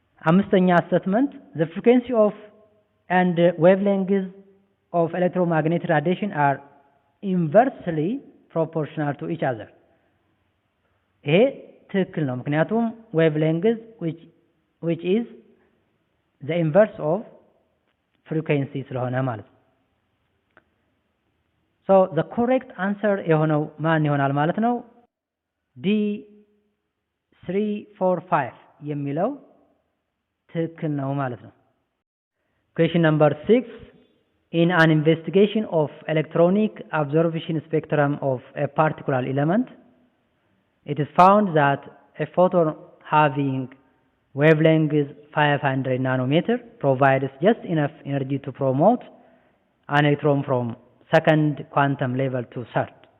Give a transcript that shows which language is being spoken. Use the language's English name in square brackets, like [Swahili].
[Amharic] አምስተኛ ስቴትመንት [English] the frequency of and wavelength of electromagnetic radiation are inversely proportional to each other [Amharic] ይሄ ትክክል ነው። ምክንያቱም [English] wavelength which is the inverse of frequency [Amharic] ስለሆነ ማለት ነው። [English] So the correct answer [Amharic] የሆነው ማን ይሆናል ማለት ነው? D 345 የሚለው ትክክል ነው ማለት ነው። [English] Question number 6. In an investigation of electronic absorption spectrum of a particular element, it is found that a photon having wavelength is 500 nanometer, provides just enough energy to promote an electron from second quantum level to third.